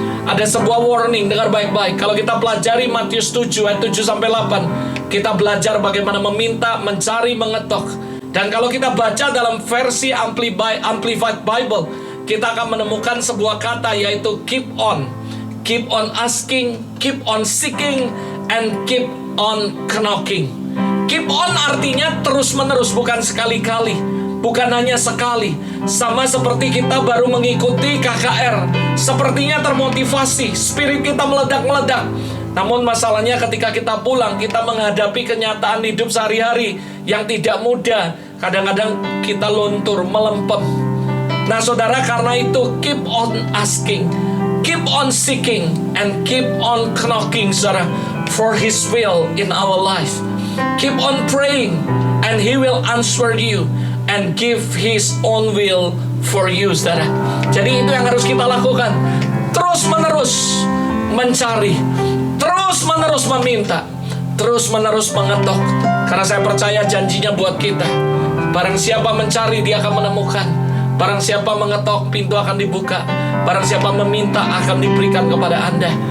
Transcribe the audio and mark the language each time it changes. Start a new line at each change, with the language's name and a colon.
Indonesian: Ada sebuah warning, dengar baik-baik. Kalau kita pelajari Matius 7 ayat 7-8, kita belajar bagaimana meminta, mencari, mengetok. Dan kalau kita baca dalam versi Amplified Bible, kita akan menemukan sebuah kata, yaitu keep on.
English: Keep on asking, keep on seeking, and keep on knocking.
Indonesian: Keep on artinya terus-menerus, bukan sekali-kali, bukan hanya sekali. Sama seperti kita baru mengikuti KKR, sepertinya termotivasi, spirit kita meledak-meledak. Namun masalahnya ketika kita pulang, kita menghadapi kenyataan hidup sehari-hari yang tidak mudah. Kadang-kadang kita luntur, melempem. Nah saudara, karena itu
English: keep on asking. Keep on seeking and keep on knocking,
Indonesian: saudara,
English: for His will in our life. Keep on praying and He will answer you and give His own will for you,
Indonesian: saudara. Jadi itu yang harus kita lakukan. Terus menerus mencari, terus menerus meminta, terus menerus mengetok. Karena saya percaya janjinya buat kita. Barang siapa mencari, dia akan menemukan. Barang siapa mengetok, pintu akan dibuka. Barang siapa meminta, akan diberikan kepada Anda.